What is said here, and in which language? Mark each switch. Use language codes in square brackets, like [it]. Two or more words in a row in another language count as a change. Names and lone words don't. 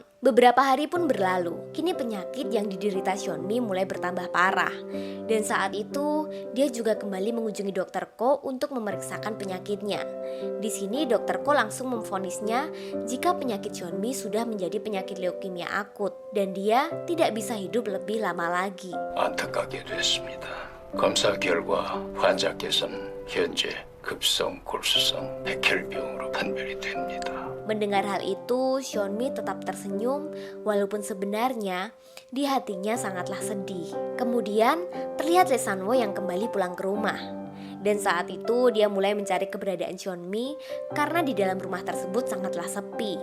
[id] Beberapa hari pun berlalu, kini penyakit yang diderita Seonmi mulai bertambah parah. Dan saat itu, dia juga kembali mengunjungi Dr. Ko untuk memeriksakan penyakitnya. Di sini Dr. Ko langsung memvonisnya jika penyakit Seonmi sudah menjadi penyakit leukemia akut dan dia tidak bisa hidup lebih lama lagi. [ko] 안타깝게 됐습니다. 검사 결과 환자께서는 현재 급성 골수성 백혈병으로 판별이 됩니다. [id] Mendengar hal itu, Seonmi tetap tersenyum walaupun sebenarnya di hatinya sangatlah sedih. Kemudian terlihat Lee San-woo yang kembali pulang ke rumah. Dan saat itu dia mulai mencari keberadaan Seonmi karena di dalam rumah tersebut sangatlah sepi.